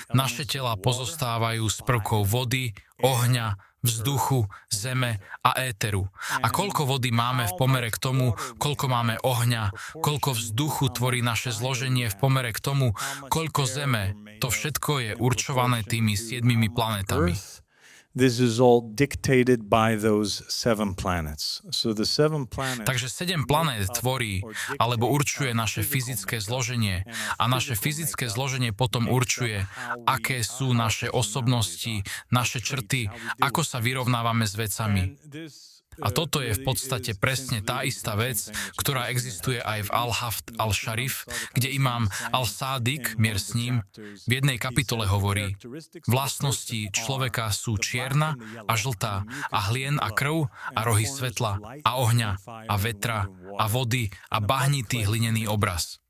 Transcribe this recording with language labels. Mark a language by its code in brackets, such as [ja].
[sk] Naše telá pozostávajú z prvkov vody, ohňa, vzduchu, zeme a éteru. A koľko vody máme v pomere k tomu, koľko máme ohňa, koľko vzduchu tvorí naše zloženie v pomere k tomu, koľko zeme, to všetko je určované tými 7 planetami. [en] This is all dictated by those 7 planets. So the 7 planets. [sk] Takže 7 planét tvorí alebo určuje naše fyzické zloženie a naše fyzické zloženie potom určuje, aké sú naše osobnosti, naše črty, ako sa vyrovnávame s vecami. A toto je v podstate presne tá istá vec, ktorá existuje aj v Al-Haft al-Sharif, kde imám Al-Sádik, mier s ním, v jednej kapitole hovorí: vlastnosti človeka sú čierna a žltá a hlien a krv a rohy svetla a ohňa a vetra a vody a bahnitý hlinený obraz.